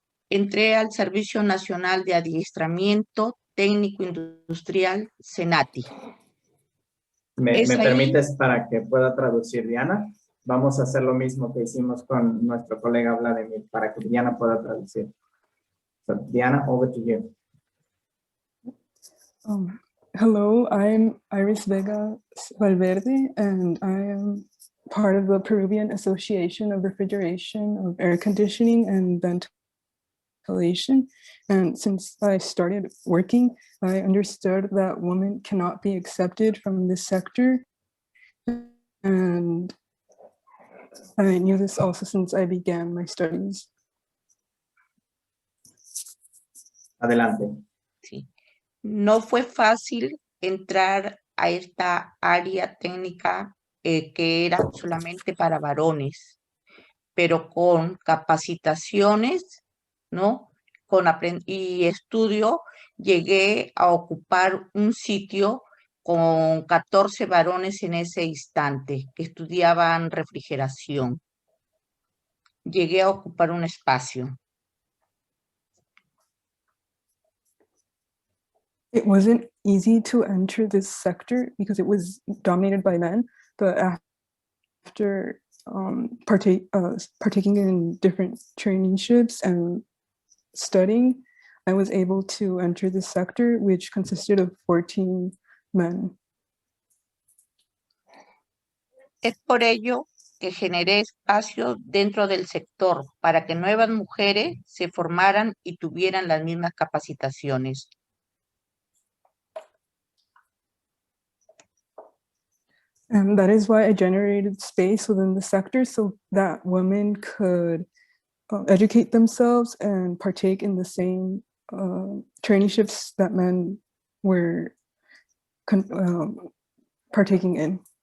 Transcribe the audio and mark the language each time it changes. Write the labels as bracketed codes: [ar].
[es] Entré al Servicio Nacional de Adiestramiento Técnico Industrial, SENATI. ¿Me permites para que pueda traducir, Diana? Vamos a hacer lo mismo que hicimos con nuestro colega Vladimir, para que Diana pueda traducir. [en] So, Diana, over to you. Hello, I'm Iris Vega Valverde, and I am part of the Peruvian Association of Refrigeration, of Air Conditioning and Ventilation. And since I started working, I understood that women cannot be accepted from this sector. And I knew this also since I began my studies. [es] Adelante. Sí. No fue fácil entrar a esta área técnica que era solamente para varones, pero con capacitaciones, ¿no? Y estudio, llegué a ocupar un sitio con 14 varones en ese instante que estudiaban refrigeración. Llegué a ocupar un espacio. [en] It wasn't easy to enter this sector because it was dominated by men, but after partaking in different traineeships and studying, I was able to enter this sector, which consisted of 14 men. [es] Es por ello que generé espacios dentro del sector para que nuevas mujeres se formaran y tuvieran las mismas capacitaciones. [en] And that is why I generated space within the sector so that women could educate themselves and partake in the same traineeships that men were partaking in.